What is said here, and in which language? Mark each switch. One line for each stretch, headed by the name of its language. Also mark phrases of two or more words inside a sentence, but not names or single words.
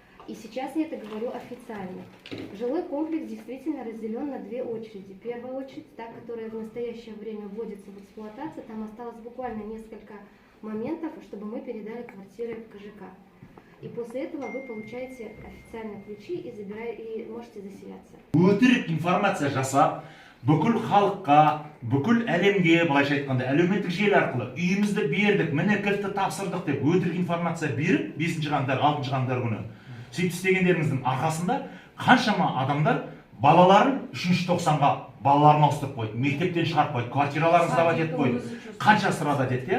Russian: И сейчас я это говорю официально. Жилой комплекс действительно разделен на две очереди. Первая очередь, та, которая в настоящее время вводится в эксплуатацию, там осталось буквально несколько моментов, чтобы мы передали квартиры в КЖК. И после этого вы получаете официальные ключи и можете заселяться.
Kazakh: Өтірік информация жасап, бүкіл халыққа, бүкіл әлемге, былайша айтқанда, әлеуметтік желі арқылы үйімізді бердік, міне кілтті тапсырдық деп өтірік информация беріп, 5 қаңтар, 6 қаңтар күні сөйтіп істегендеріңіздің арқасында қаншама адамдар балаларын 3-90-ға балаларын ауыстырып қойды, мектептен шығарып қойды, квартираларын сдавать етіп қойды, қанша страдать етті.